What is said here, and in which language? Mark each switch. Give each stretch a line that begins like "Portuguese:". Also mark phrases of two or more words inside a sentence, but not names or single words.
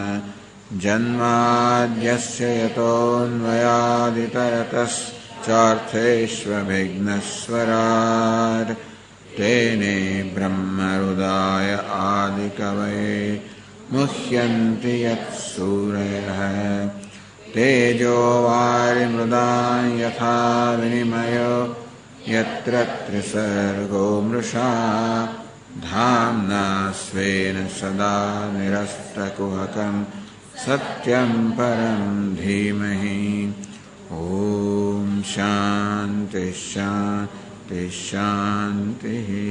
Sanskrit: જન્માદ્યસ્ય યતોન્મયાદિતરતશ્ચાર્થેષ્વભિઘ્નસ્વરાટ્ તેને બ્રહ્મહૃદાય આદિકવયે મુહ્યન્તિ યત્સૂરયઃ. તેજો વારિમૃદાં યથા વિનિમયો यत्र त्रिसर्गो मृषा धाम्ना स्वेन सदा निरस्तकुहकं सत्यं परं धीमहि. ॐ शान्ति शान्ति शान्तिः.